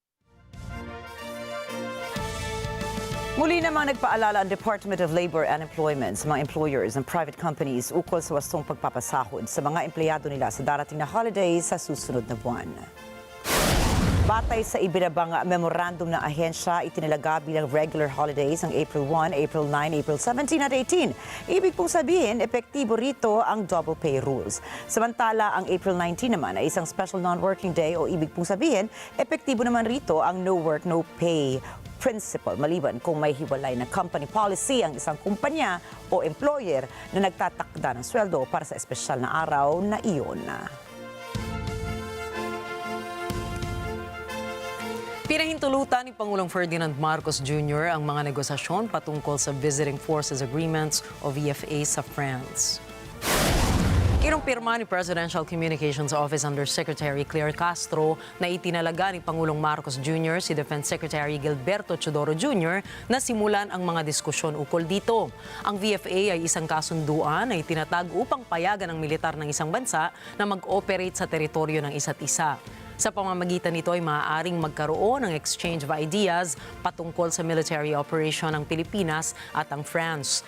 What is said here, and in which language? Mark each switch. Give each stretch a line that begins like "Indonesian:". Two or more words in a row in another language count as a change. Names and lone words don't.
Filipino: Muli namang nagpaalala ang Department of Labor and Employment sa mga employers ng
English: private companies
Filipino: ukol sa wastong pagpapasahod sa mga empleyado nila sa darating na holidays sa susunod na buwan. Batay sa ibinabang memorandum ng ahensya, itinilaga bilang
English: regular holidays
Filipino: ang April 1, April 9, April 17 at 18. Ibig pong sabihin, epektibo rito ang
English: double pay rules.
Filipino: Samantala, ang April 19 naman ay isang
English: special non-working day
Filipino: o ibig pong sabihin, epektibo naman rito ang
English: no work, no pay principle
Filipino: maliban kung may hiwalay na
English: company policy
Filipino: ang isang kumpanya o employer na nagtatakda ng sweldo para sa espesyal na araw na iyon. Pinahintulutan ni Pangulong Ferdinand Marcos Jr. ang mga negosasyon patungkol sa Visiting Forces Agreements o VFA sa France. Kinumpirma ni Presidential Communications Office Undersecretary Claire Castro na itinalaga ni Pangulong Marcos Jr. si Defense Secretary Gilberto Chodoro Jr. na simulan ang mga diskusyon ukol dito. Ang VFA ay isang kasunduan na itinatag upang payagan ng militar ng isang bansa na mag-operate sa teritoryo ng isa't isa. Sa pamamagitan nito ay maaaring magkaroon ng
English: exchange of ideas
Filipino: patungkol sa
English: military operation
Filipino: ng Pilipinas at ang France.